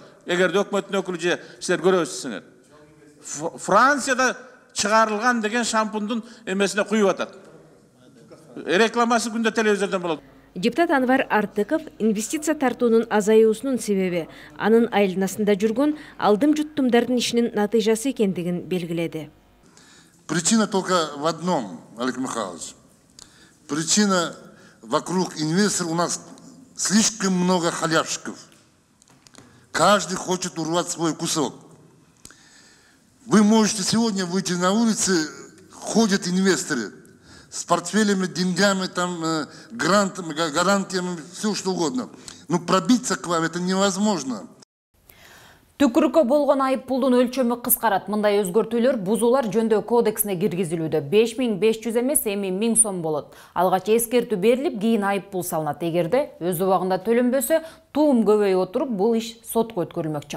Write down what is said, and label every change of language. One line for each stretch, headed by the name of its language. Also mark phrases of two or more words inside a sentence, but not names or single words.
Kyrgyz: Эгерде өкмөттүн өкүлү же силер көрөсүзсүңөр. Францияда чыгарылган деген шампундун эмесине куюп атат. Рекламасы күндө телевизордон болот. Депутат Анвар Артыков инвестиция тартуунун азаюусунун себеби анын айланасында жүргөн алдым жуттумдардын ишинин натыйжасы экендигин белгиледи.
Russian: Причина только в одном, Олег Михайлович. Причина вокруг инвесторов у нас слишком много халяшков. Каждый хочет урвать свой кусок. Вы можете сегодня выйти на улицы, ходят инвесторы с портфелями, деньгами, там, грантами, гарантиями, все что угодно. Но пробиться к вам это невозможно.
Kyrgyz: Түкүрүккө болгон айып пулдун өлчөмү кыскарат. Мындай өзгөртүүлөр бузуулар жөндөө кодексине киргизилүүдө. 5500 эмес, эми 1000 сом болот. Алгач эскертүү берилип, кийин айып пул салынат. Эгерде өз убагында төлөнбөсө, туум көбөйүп отуруп, бул иш сотко өткөрүлмөкчү.